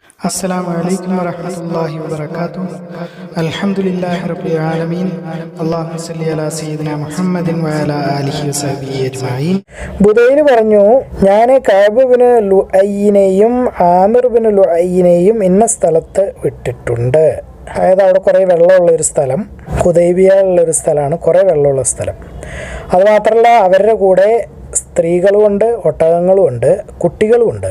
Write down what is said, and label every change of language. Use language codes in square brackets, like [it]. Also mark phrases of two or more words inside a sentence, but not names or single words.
[ar] السلام عليكم ورحمة الله وبركاته. الحمد لله رب العالمين. اللهم صل على سيدنا محمد وعلى آله وصحبه أجمعين. [ml] ബുദൈൽ പറഞ്ഞു, ഞാൻ കഅബ് ബിന് ലുഅയ്യിനെയും ആമിർ ബിന് ലുഅയ്യിനെയും ഇന്ന സ്ഥലത്ത് വിട്ടിട്ടുണ്ട്. അതായത് അവിടെ കുറേ വെള്ളമുള്ളൊരു സ്ഥലം, ഹുദൈബിയയിലുള്ളൊരു സ്ഥലമാണ്, കുറേ വെള്ളമുള്ള സ്ഥലം. അതുമാത്രമല്ല അവരുടെ കൂടെ സ്ത്രീകളുമുണ്ട്, ഒട്ടകങ്ങളുമുണ്ട്, കുട്ടികളുമുണ്ട്.